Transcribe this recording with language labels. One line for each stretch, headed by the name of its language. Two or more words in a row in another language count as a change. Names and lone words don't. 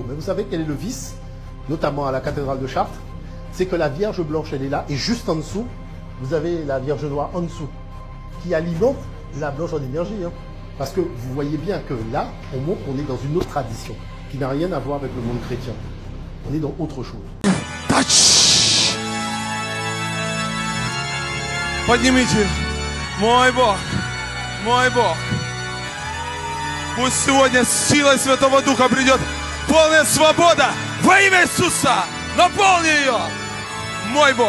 French: Mais vous savez quel est le vice, notamment à la cathédrale de Chartres? C'est que la Vierge Blanche, elle est là et juste en dessous, vous avez la Vierge Noire en dessous qui alimente la Blanche en énergie. Parce que vous voyez bien que là, on montre qu'on est dans une autre tradition qui n'a rien à voir avec le monde chrétien. On est dans autre chose.
Russian: Поднимите, мой Бог, мой Бог. Пусть сегодня с силой Святого Духа придет полная свобода во имя Иисуса. Наполни ее, мой Бог.